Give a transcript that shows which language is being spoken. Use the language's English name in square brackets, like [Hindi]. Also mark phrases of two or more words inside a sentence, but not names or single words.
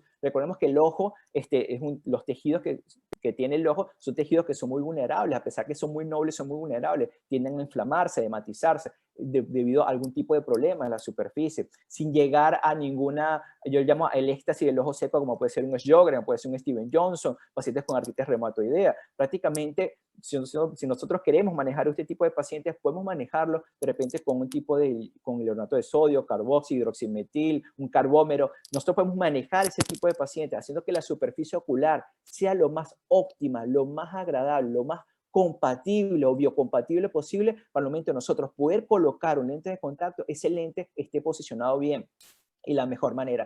[Spanish] Recordemos que el ojo, los tejidos que tiene el ojo son tejidos que son muy vulnerables, a pesar que son muy nobles, son muy vulnerables, tienden a inflamarse, a hematizarse, debido a algún tipo de problema en la superficie, sin llegar a ninguna, yo llamo el éxtasis del ojo seco, como puede ser un Sjögren, puede ser un Steven Johnson, pacientes con artritis reumatoidea. Prácticamente, si nosotros queremos manejar este tipo de pacientes, podemos manejarlo de repente con un tipo con leonato de sodio, carboxi, hidroximetil, un carbómero. Nosotros podemos manejar ese tipo de pacientes, haciendo que la superficie ocular sea lo más óptima, lo más agradable, lo más compatible o biocompatible posible para el momento de nosotros poder colocar un lente de contacto, ese lente esté posicionado bien y la mejor manera.